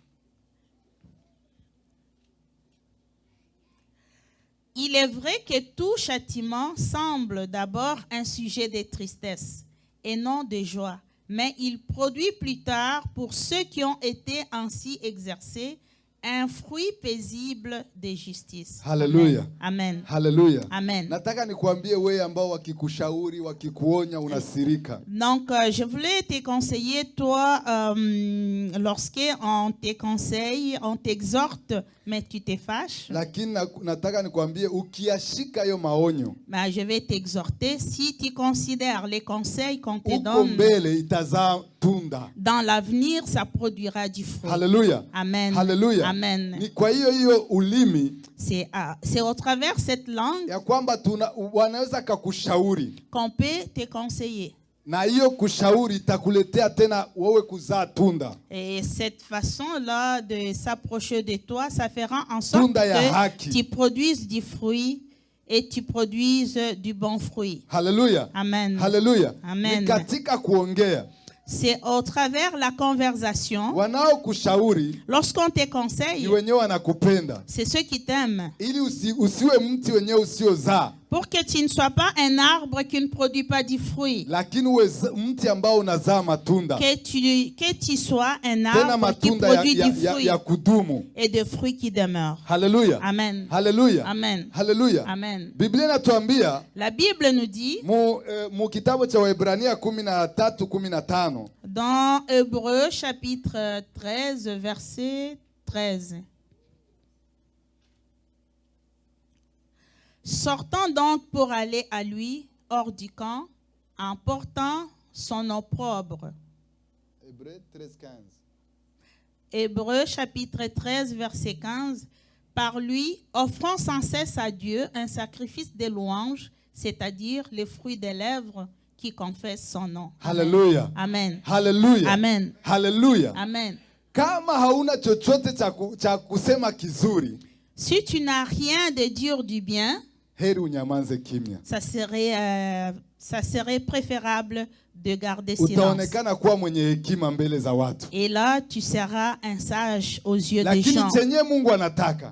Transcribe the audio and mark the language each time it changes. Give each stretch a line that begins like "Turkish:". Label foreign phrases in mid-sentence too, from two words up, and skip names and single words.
French: Il est vrai que tout châtiment semble d'abord un sujet de tristesse et non de joie, mais il produit plus tard, pour ceux qui ont été ainsi exercés, un fruit paisible de justice.
Swahili: Haleluya. Amen. Haleluya. Amen. Nataka nikuambie wewe ambao wakikushauri, wakikuonya unasirika.
French: Donc, je voulais te conseiller, toi, lorsqu'on te conseille, on t'exhorte, mais tu te fâches.
Swahili: Lakini nataka nikuambie ukiashika hayo maonyo,
French: Ben, je vais t'exhorter, si tu considères les conseils qu'on te
Swahili: uko
French: donne,
Swahili: mbele itazaa tunda.
French: dans l'avenir, ça produira du fruit.
Swahili: Haleluya. Amen. Haleluya. Amen. Ni kwa hiyo ulimi
French: C'est au travers de cette langue
Swahili: ya kwamba wanaweza kakushauri,
French: qu'on peut te conseiller.
Swahili: na hiyo kushauri itakuletea tena wewe kuzaa tunda.
French: Et cette façon-là de s'approcher de toi, ça fera en sorte
Swahili: Tunda ya haki.
French: que tu produises du fruit et tu produises du bon fruit.
Swahili: Haleluya. Amen. Haleluya. Amen. Ni katika kuongea.
French: C'est au travers de la conversation.
Swahili: Wanaokushauri
French: Lorsqu'on te
Swahili: ni
French: conseille,
Swahili: wenyewe wanakupenda,
French: c'est ceux qui t'aiment.
Swahili: ili usiwe mti wenyewe usiozaa,
French: Pour que tu ne sois pas un arbre qui ne produit pas du fruit.
Swahili: lakini uwe mti ambao unazaa matunda,
French: Que tu sois un
Swahili: tena
French: arbre qui
Swahili: matunda
French: produit du fruit
Swahili: ya kudumu.
French: et des fruits qui demeurent.
Swahili: Haleluya. Amen. Haleluya. Amen. Haleluya. Amen. Biblia inatuambia
French: La Bible nous dit
Swahili: mu kitabu cha Waebrania 13:15,
French: dans Hébreux chapitre 13, verset 13. Sortant donc pour aller à lui hors du camp, en portant son opprobre. Hébreux 13:15. Hébreux chapitre 13, verset 15. Par lui, offrant sans cesse à Dieu un sacrifice de louange, c'est-à-dire les fruits des lèvres qui confessent son nom.
Swahili: Haleluya. Amen. Haleluya. Amen. Haleluya. Amen. Kama hauna chochote cha kusema kizuri,
French: Si tu n'as rien de dire du bien,
Swahili: heri unyamanze kimya.
French: ça serait préférable de garder silence.
Swahili: Utaonekana kuwa mwenye hekima mbele za watu,
French: Et là, tu seras un sage aux yeux des
Swahili: lakini
French: gens.
Swahili: chenye Mungu anataka